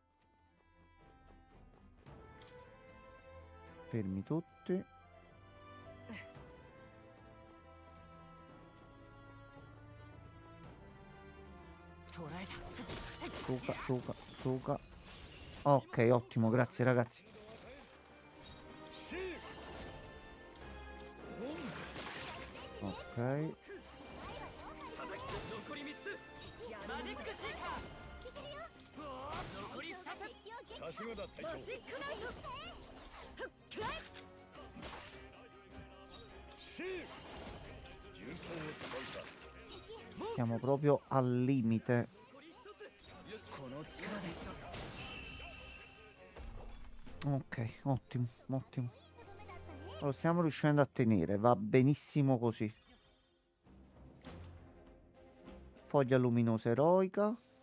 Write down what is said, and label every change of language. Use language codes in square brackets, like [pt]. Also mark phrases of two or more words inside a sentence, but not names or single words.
[it] Fermi tutti. Suca, suca, suca. Ok, ottimo, grazie ragazzi. Ok. [ja] さすがだ隊長。重装を使うか。 [it] Siamo proprio al limite. Ok, ottimo, ottimo. Lo stiamo riuscendo a tenere, va benissimo così. Foglia luminosa eroica.